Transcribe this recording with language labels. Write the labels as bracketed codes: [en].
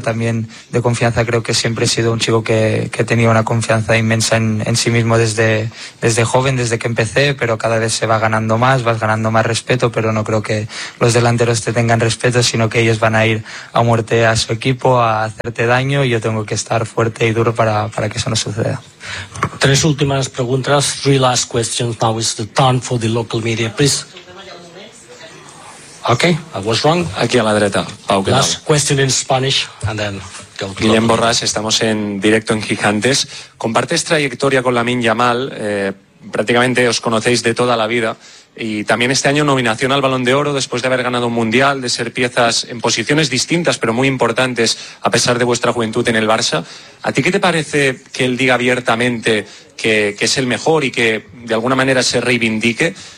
[es] También de confianza, creo que siempre he sido un chico que tenía una confianza inmensa en sí mismo desde joven, desde que empecé, pero cada vez se va ganando más, vas ganando más respeto, pero no creo que los delanteros te tengan respeto, sino que ellos van a ir a muerte a su equipo, a hacerte daño, y yo tengo que estar fuerte y duro para que eso no suceda. Tres últimas preguntas, [en] three last questions. Now is the turn for the local media, please. Okay, I was wrong. [es] Aquí a la derecha, Pau. [en] Last question in Spanish, and then go to [es] Guillem Borràs, estamos en directo en Gigantes. Compartes trayectoria con Lamine Yamal, prácticamente os conocéis de toda la vida, y también este año nominación al Balón de Oro después de haber ganado un Mundial, de ser piezas en posiciones distintas pero muy importantes a pesar de vuestra juventud en el Barça. ¿A ti qué te parece que él diga abiertamente que es el mejor y que de alguna manera se reivindique?